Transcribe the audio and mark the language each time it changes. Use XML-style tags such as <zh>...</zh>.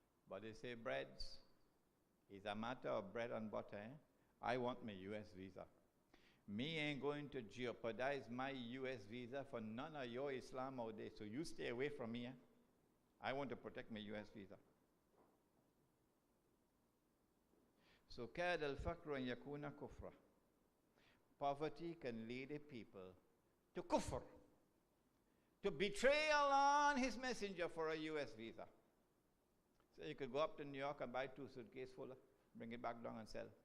<en>But they say breads is a matter of bread and butter. I want my US visa. Me ain't going to jeopardize my US visa for none of your Islam out there. So you stay away from me. I want to protect my US visa.</en> <ar>So كَادَ الْفَقْرُ أَنْ يَكُونَ كُفْرًا.</ar> <en>Poverty can lead a people to kufr, to betray Allah and His Messenger for a US visa. So you could go up to New York and buy 2 suitcases full, bring it back down and sell.</en>